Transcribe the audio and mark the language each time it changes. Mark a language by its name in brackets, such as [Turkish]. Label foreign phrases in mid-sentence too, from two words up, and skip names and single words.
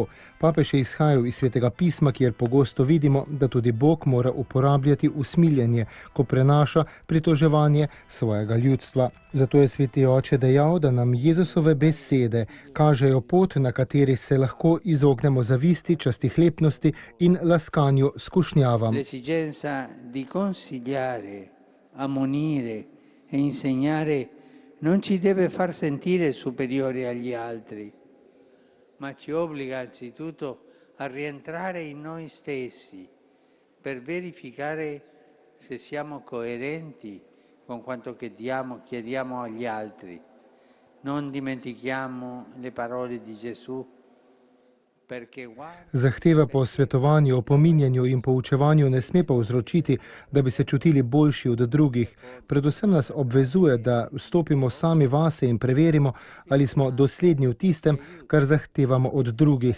[Slovenian] Papež je izhajal iz Svetega pisma, kjer pogosto vidimo, da tudi Bog mora uporabljati usmiljenje, ko prenaša pritoževanje svojega ljudstva. Zato je Sveti Oče dejal, da nam Jezusove besede kažejo pot, na kateri se lahko izognemo zavisti, častihlepnosti in laskanju skušnjavam. [Italian] L'esigenza di consigliare, ammonire e insegnare non ci deve far sentire superiori agli altri, ma ci obbliga anzitutto a rientrare in noi stessi per verificare se siamo coerenti con quanto chiediamo agli altri. Non dimentichiamo le parole di Gesù. [Slovenian] Zahteva po svetovanju, opominjanju in poučevanju ne sme povzročiti, da bi se čutili boljši od drugih. Predvsem nas obvezuje, da vstopimo sami vase in preverimo, ali smo dosledni v tistem, kar zahtevamo od drugih.